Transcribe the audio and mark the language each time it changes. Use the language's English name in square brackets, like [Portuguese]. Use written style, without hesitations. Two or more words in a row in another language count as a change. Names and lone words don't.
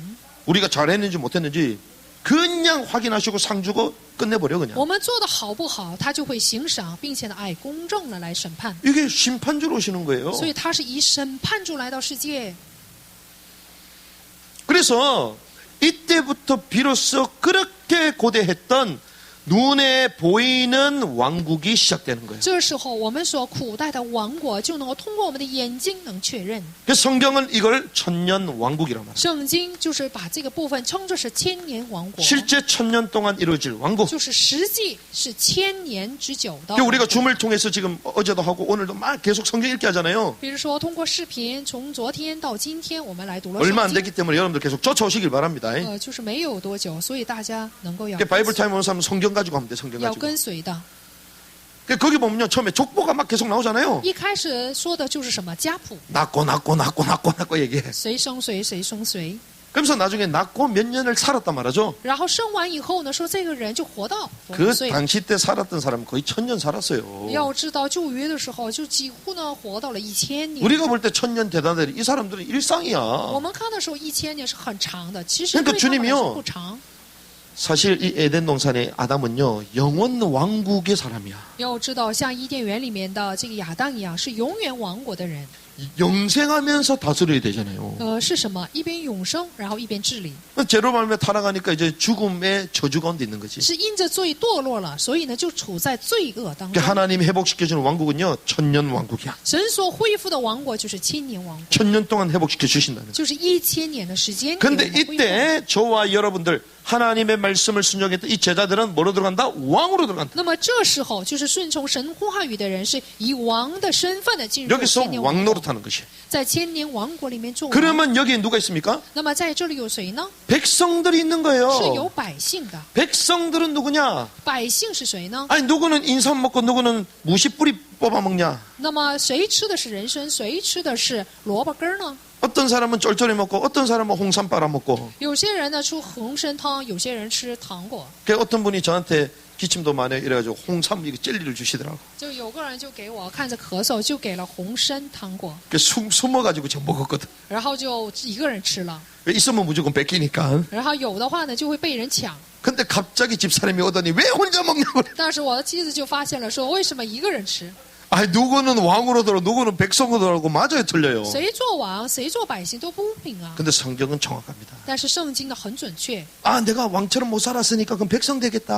[Korean] 우리가 잘했는지 못했는지 그냥 확인하시고 상 주고 끝내버려 그냥. [Chinese] 我们做的好不好，他就会行赏，并且呢按公正的来审判。 [Korean] 이게 심판주로 오시는 거예요. [Chinese] 所以他是以审判主来到世界。 [Korean] 그래서 이때부터 비로소 그렇게 고대했던 눈에 보이는 왕국이 시작되는 거예요. [Chinese] 这时候，我们所苦待的王国就能够通过我们的眼睛能确认。 [Korean] 그래서 성경은 이걸 천년 왕국이라고 말합니다. [Chinese] 圣经就是把这个部分称作是千年王国， [Korean] 실제 천년 동안 이루어질 왕국. [Chinese] 就是实际是千年之久的。 [Korean] 그러니까 우리가 줌을 통해서 지금 어제도 하고 오늘도 막 계속 성경 읽게 하잖아요. [Chinese] 比如说，通过视频，从昨天到今天，我们来读了 [Korean] 얼마 안 [Chinese] 圣经。 [Korean] 됐기 때문에 여러분들 계속 쫓아오시길 바랍니다. [Chinese] 就是没有多久，所以大家能够要 [Korean] 그러니까 바이블 타임 오는 사람은 성경 가지고 하면 돼. 성경 [Chinese] 要 [Korean] 가지고. [Chinese] 跟随的。 [Korean] 그러니까 거기 보면요. 처음에 족보가 막 계속 나오잖아요. [Chinese] 一开始说的就是什么家谱， [Korean] 낳고 얘기해. [Chinese] 谁生谁，谁生谁。 [Korean] 그러면서 나중에 낳고 몇 년을 살았단 말이죠. [Chinese] 然后生完以后呢，说这个人就活到多 [Korean] 그 [Chinese] 少岁。 [Korean] 당시 때 살았던 사람은 거의 1000년 살았어요. [Chinese] 要知道旧约的时候，就几乎呢活到了1000年。 [Korean] 우리가 볼 때 1000년 대단해. 이 사람들은 [Chinese] 我 [Korean] 일상이야. [Chinese] 们看的时候1000年是很长的，其实 [Korean] 그러니까 [Chinese] 对他们来说 [Korean] 주님이요 [Chinese] 不长。 [Korean] 사실 이 에덴 동산의 아담은요. 영원 왕국의 사람이야. [Chinese] 要知道，像伊甸园里面的这个亚当一样，是永远王国的人。 [Korean] 영생하면서 다스려야 되잖아요. [Chinese] 是什么？一边永生，然后一边治理。 [Korean] 죄로 말며 타락하니까 이제 죽음의 저주 가운데 있는 거지. [Chinese] 是因着罪堕落了，所以呢就处在罪恶当 [Korean] 그러니까 [Chinese] 中。 [Korean] 하나님이 회복시켜주는 왕국은요. 천년 왕국이야. [Chinese] 神所恢复的王国就是千年王国， [Korean] 천년 동안 회복시켜 주신다는 거예요. [Chinese] 就是1000年的时间。 [Korean] 근데 [Chinese] 给我们恢复 [Korean] 이때 저와 여러분들 하나님의 말씀을 순종했던 이 제자들은 뭐로 들어간다? 왕으로 들어간다. [Chinese] 那么这时候，就是顺从神话语的人，是以王的身份的进入 [Korean] 여기서 [Chinese] 千年王国， [Korean] 왕노릇하는 것이. [Chinese] 在千年王国里面做王。 [Korean] 그러면 여기에 누가 있습니까? [Chinese] 那么在这里有谁呢？ [Korean] 백성들이 있는 [Chinese] 是有 [Korean] 거예요. [Chinese] 百姓的。 [Korean] 백성들은 누구냐? [Chinese] 百姓是谁呢？ [Korean] 아니 누구는 인삼 먹고 누구는 무시뿌리 뽑아 먹냐? [Chinese] 那么谁吃的是人参，谁吃的是萝卜根儿呢？ [Korean] 어떤 사람은 쫄쫄이 먹고 어떤 사람은 홍삼 빨아 먹고. [Chinese] 有些人呢吃红参汤，有些人吃糖果。 [Korean] 어떤 분이 저한테 기침도 많이 이래가지고 홍삼 이거 젤리를 주시더라고. [Chinese] 就有个人就给我看着咳嗽，就给了红参糖果， [Korean] 숨어가지고 저 먹었거든. [Chinese] 然后就一个人吃了。 [Korean] 있으면 무조건 뺏기니까. [Chinese] 然后有的话呢就会被人抢。 [Korean] 근데 갑자기 집사람이 오더니 왜 혼자 먹냐고. [Chinese] 但是我的妻子就发现了，说为什么一个人吃？ [Korean] 아, 누구는 왕으로 들어, 누구는 백성으로 들어가고 맞아요, 틀려요. [Chinese] 谁做王，谁做百姓都不平啊。 [Korean] 근데 성경은 정확합니다. [Chinese] 但是圣经呢很准确， [Korean] 아, 내가 왕처럼 못 살았으니까 그럼 백성 되겠다.